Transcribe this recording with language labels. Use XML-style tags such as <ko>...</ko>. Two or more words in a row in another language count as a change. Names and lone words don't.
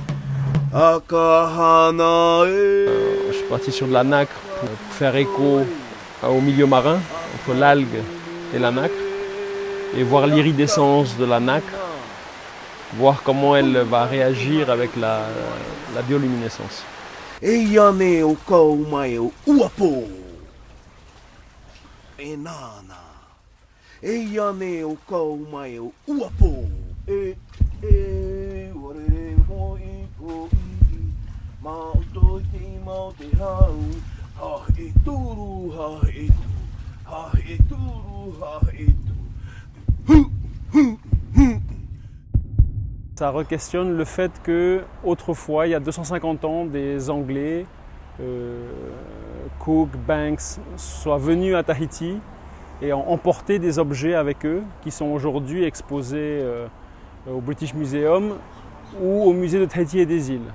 <fr>Je suis parti sur de la nacre pour faire écho au milieu marin, entre l'algue et la nacre, et voir l'iridescence de la nacre, voir comment elle va réagir avec la bioluminescence.</fr> <ty>Eyane o kaumae o uapo. Enana. Eyane o kaumae o uapo. Warere mo iko i. Mauto te mau te hau. Ha e turu, ha e tu. Ha e turu, ha e tu. Hu, hu, hu.</ty> <fr>Ça re-questionne le fait que autrefois, il y a 250 ans, des Anglais, Cook, Banks, soient venus à Tahiti et ont emporté des objets avec eux qui sont aujourd'hui exposés au British Museum ou au musée de Tahiti et des îles.</fr>